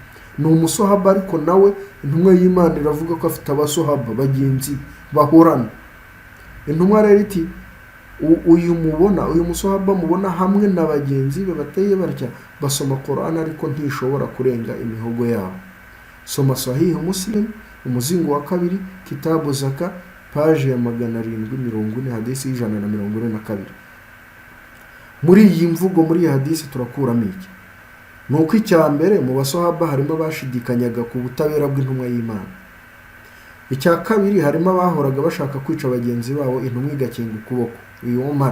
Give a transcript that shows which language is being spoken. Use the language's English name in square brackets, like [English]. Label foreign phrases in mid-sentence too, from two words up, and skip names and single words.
[Kinyarwanda] Ni umuswahaba ariko nawe intumwa y'Imana iravuga ko afite abaswahaba bagenzi bahorana. Intumwa rero iti uyu muswahaba mubona hamwe n'abagenzi be bateye batya basoma Qur'an ariko ntishobora kurenga imihogo yabo. Soma Sahih Muslim umuzingo wa 2 [Arabic] كتاب الزكاة [Kinyarwanda] page ya 740 hadisi 142. Muri iyi mvugo muri iyi hadisi turakuramo iki? Nuko icya mbere mu baswahaba harimo bashidikanyaga ku butabera bw'intumwa y'Imana. Icya kabiri harimo abahoraga bashaka kwica bagenzi babo intumwa igakinga ukuboko, uyu Umar.